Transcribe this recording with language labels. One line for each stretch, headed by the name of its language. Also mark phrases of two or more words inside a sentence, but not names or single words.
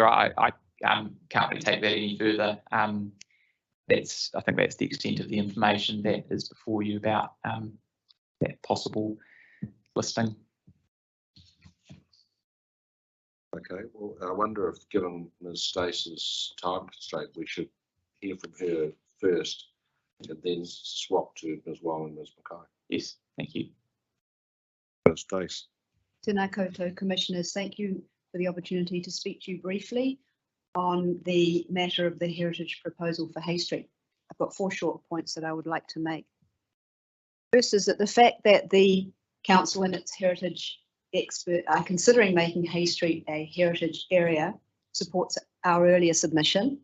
English: I can't really take that any further. I think that's the extent of the information that is before you about that possible listing. Okay, well, I wonder if, given Ms. Stace's time constraint, we should hear from her first and then swap to Ms. Wong and Ms. Mackay. Yes, thank you. Stace.
Māori: Tēnā koutou,
English: Commissioners. Thank you for the opportunity to speak to you briefly on the matter of the heritage proposal for Hay Street. I've got 4 short points that I would like to make. First is that the fact that the Council and its heritage expert are considering making Hay Street a heritage area supports our earlier submission.